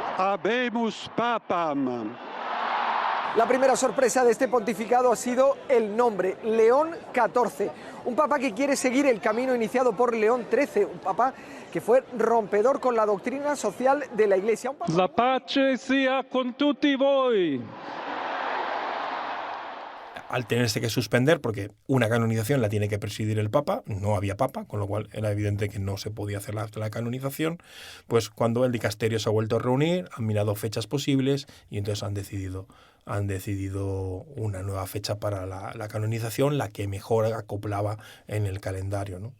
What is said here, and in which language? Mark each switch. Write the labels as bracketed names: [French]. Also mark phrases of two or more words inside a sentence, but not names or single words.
[Latin] Habemus Papam. [Spanish] La primera sorpresa de este pontificado ha sido el nombre, León XIV, un papa que quiere seguir el camino iniciado por León XIII, un papa que fue rompedor con la doctrina social de la Iglesia. [Italian] La pace sia con tutti voi. [Spanish] al tenerse que suspender, porque una canonización la tiene que presidir el Papa, no había Papa, con lo cual era evidente que no se podía hacer la canonización, pues cuando el dicasterio se ha vuelto a reunir, han mirado fechas posibles y entonces han decidido una nueva fecha para la canonización, la que mejor acoplaba en el calendario, ¿no?